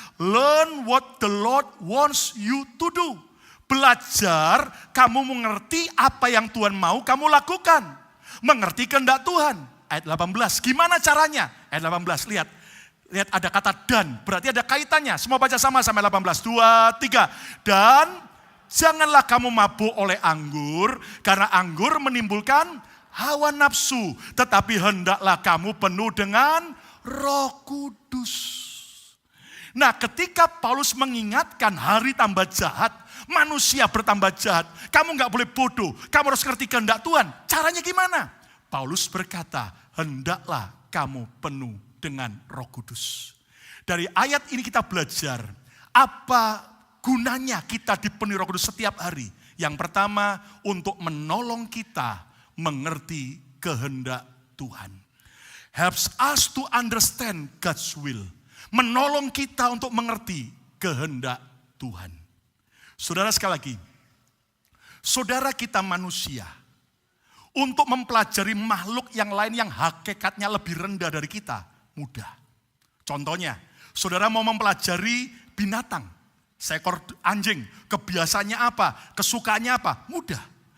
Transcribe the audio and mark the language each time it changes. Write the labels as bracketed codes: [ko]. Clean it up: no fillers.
[en] Learn what the Lord wants you to do. [id] Belajar, kamu mengerti apa yang Tuhan mau kamu lakukan. Mengerti kehendak Tuhan. Ayat 18, gimana caranya? Ayat 18, lihat ada kata dan, berarti ada kaitannya. Semua baca sama-sama 18, 2, 3. Dan janganlah kamu mabuk oleh anggur, karena anggur menimbulkan hawa nafsu. Tetapi hendaklah kamu penuh dengan Roh Kudus. Nah, ketika Paulus mengingatkan hari tambah jahat, manusia bertambah jahat, kamu gak boleh bodoh, kamu harus ngerti kehendak Tuhan. Caranya gimana? Paulus berkata, hendaklah kamu penuh dengan Roh Kudus. Dari ayat ini kita belajar apa gunanya kita dipenuhi Roh Kudus setiap hari. Yang pertama, untuk menolong kita mengerti kehendak Tuhan. [en] Helps us to understand God's will. [id] Menolong kita untuk mengerti kehendak Tuhan. Saudara, sekali lagi, saudara kita manusia, untuk mempelajari makhluk yang lain yang hakikatnya lebih rendah dari kita, mudah. Contohnya, saudara mau mempelajari binatang, seekor anjing, kebiasaannya apa, kesukaannya apa, mudah.